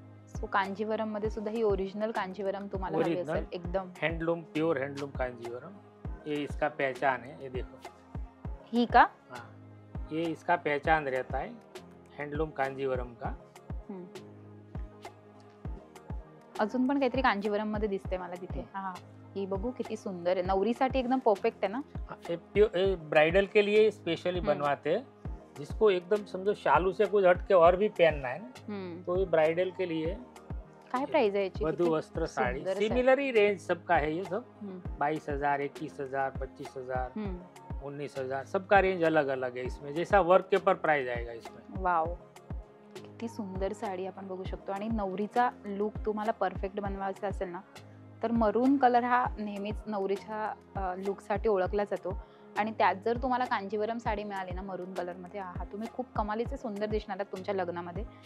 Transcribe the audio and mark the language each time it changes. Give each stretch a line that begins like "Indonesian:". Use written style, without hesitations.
Marathi: So Kanjeevaram मध्ये सुद्धा ही original Kanjeevaram तुम्हाला हवी असेल, एकदम
English: Handloom, pure handloom Kanjeevaram.
Hindi: ये इसका पहचान है. ये देखो,
Marathi: ही का?
Hindi: हाँ, ये इसका पहचान रहता है हैंडलूम कांजीवरम का.
Marathi: अजून पण काहीतरी कांजीवरम मध्ये दिसते मला तिथे. हा, ही बघू किती सुंदर आहे. नवरीसाठी एकदम
Hindi: परफेक्ट है ना. ये ब्राइडल के लिए स्पेशली बनवाते हैं, जिसको एकदम समझो शालू से कुछ हट के और भी पहनना है ना, तो ये ब्राइडल के लिए.
Marathi: काय प्राइस है याची?
Hindi: वधू वस्त्र साड़ी सिमिलर ही रेंज सबका है. ये सब 22,000, 21,000, 25,000, 19,000, सबका रेंज अलग अलग है इसमें. जैसा वर्क के ऊपर प्राइस आएगा इसमें. वाव,
Marathi: किती सुंदर साडी आपण बघू शकतो. आणि नवरीचा लुक तुम्हाला परफेक्ट बनवायचा असेल ना, तर मरून कलर हा नेहमीच नवरीच्या लुकसाठी ओळखला जातो. आणि त्यात जर तुम्हाला कांजीवरम साडी मिळाली ना मरून कलरमध्ये, तुम्ही खूप कमालीचे सुंदर दिसणार आहात तुमच्या लग्नामध्ये.